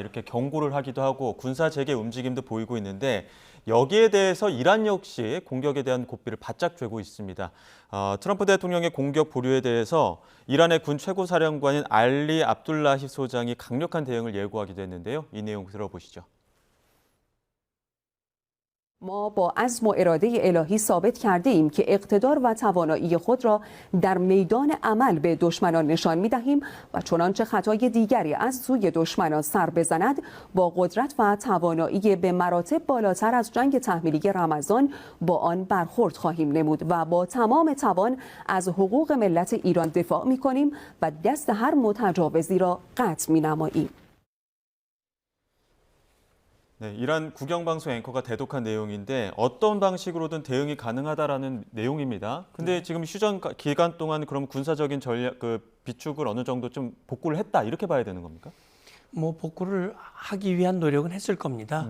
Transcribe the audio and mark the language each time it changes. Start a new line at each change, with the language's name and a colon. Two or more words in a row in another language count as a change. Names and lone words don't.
Korean: 이렇게 경고를 하기도 하고 군사 재개 움직임도 보이고 있는데 여기에 대해서 이란 역시 공격에 대한 고삐를 바짝 쥐고 있습니다. 트럼프 대통령의 공격 보류에 대해서 이란의 군 최고사령관인 알리 압둘라히 소장이 강력한 대응을 예고하기도 했는데요. 이 내용 들어보시죠.
Persian: ما با عزم و اراده الهی ثابت کرده ایم که اقتدار و توانایی خود را در میدان عمل به دشمنان نشان می دهیم و چنانچه خطای دیگری از سوی دشمنان سر بزند با قدرت و توانایی به مراتب بالاتر از جنگ تحمیلی رمضان با آن برخورد خواهیم نمود و با تمام توان از حقوق ملت ایران دفاع می کنیم و دست هر متجاوزی را قطع می نماییم.
Korean: 네, 이란 국영방송 앵커가 대독한 내용인데 어떤 방식으로든 대응이 가능하다라는 내용입니다. 근데 지금 휴전 기간 동안 그럼 군사적인 전략 비축을 어느 정도 좀 복구를 했다 이렇게 봐야 되는 겁니까? 뭐 복구를 하기 위한 노력은 했을 겁니다.